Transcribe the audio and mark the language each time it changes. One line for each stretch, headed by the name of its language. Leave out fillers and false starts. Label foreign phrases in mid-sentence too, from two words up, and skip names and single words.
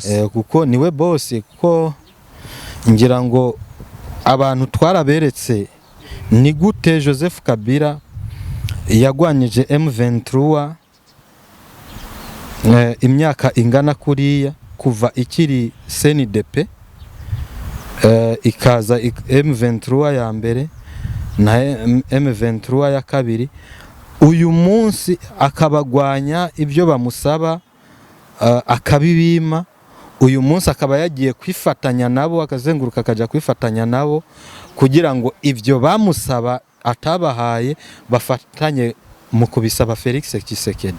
Kinyarwanda: Kuko niwe boss, kuko ngira ngo abantu twaraberetse ni gute Joseph Kabila yagwanyije M23 imyaka ingana kuriya, kuva ikiri CNDP ikaza M23 ya mbere na M23 ya kabiri, uyu munsi akabagwanya ibyo bamusaba akabibima. Uyu munsi akaba yagiye kwifatanya nabo, akazenguruka akaja kwifatanya nabo kugira ngo ibyo bamusaba atabahaye bafatanye mu kubisaba Felix Tshisekedi.